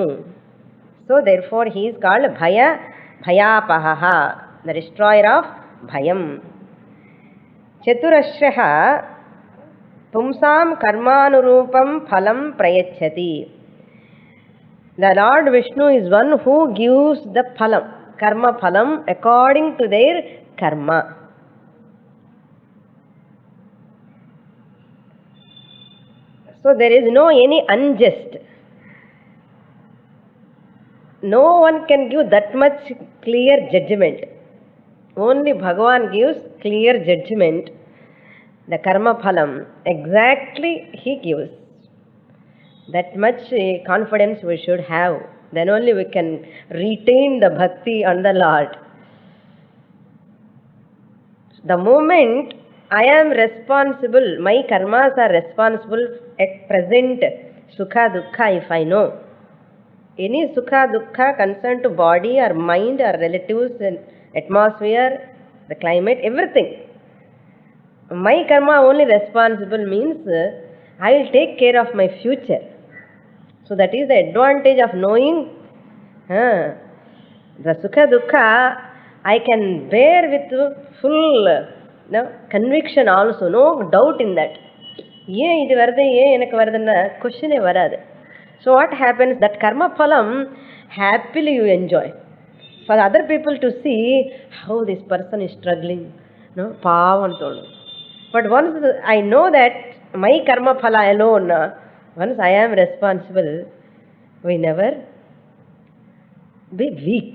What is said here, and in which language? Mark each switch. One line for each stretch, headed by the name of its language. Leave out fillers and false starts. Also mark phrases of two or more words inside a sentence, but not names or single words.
English: So, therefore, he is called Bhayapahaha, the destroyer of Bhayam.
Sanskrit: Chaturashraha Pumsam Karmanurupam Phalam Prayachati.
English: The Lord Vishnu is one who gives the phalam,
Sanskrit: karma phalam,
English: according to their karma. So, there is no any unjust. No one can give that much clear judgment. Only Bhagavan gives clear judgment. The
Sanskrit: karma phalam,
English: exactly he gives. That much confidence we should have. Then only we can retain the bhakti on the Lord. The moment I am responsible, my karmas are responsible at present,
Sanskrit: sukha dukkha,
English: if I know. Any
Sanskrit: sukha dukkha
English: concerned to body or mind or relatives and atmosphere, the climate, everything. My karma only responsible means I will take care of my future. So that is the advantage of knowing the
Sanskrit: sukha dukkha.
English: I can bear with full conviction also, no doubt in that.
Tamil: Question varadu. So what happens?
English: That
Sanskrit: karma phalam
English: happily you enjoy. For other people to see how this person is struggling, but once I know that my
Sanskrit: karma phala
English: alone, once I am responsible, we never be weak.